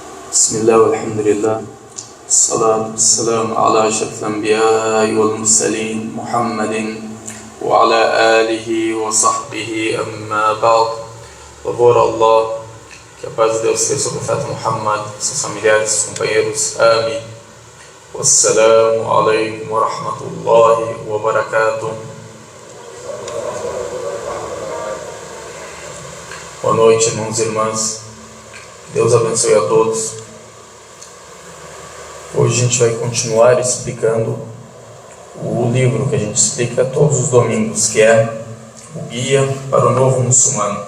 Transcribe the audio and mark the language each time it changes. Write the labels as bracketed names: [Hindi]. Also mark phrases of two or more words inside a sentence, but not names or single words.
[Arabic] بسم الله والحمد لله الصلاة والسلام على أشرف الأنبياء والمرسلين محمد وعلى آله وصحبه أما بعد. [Portuguese] Louvor a Allah, que a paz de Deus seja sobre o profeta Muhammad, seus familiares, seus companheiros. Amém. [Arabic] والسلام عليكم ورحمة الله وبركاته. [Portuguese] Boa noite, irmãos e irmãs. Deus abençoe a todos. Hoje a gente vai continuar explicando o livro que a gente explica todos os domingos, que é o Guia para o Novo Muçulmano.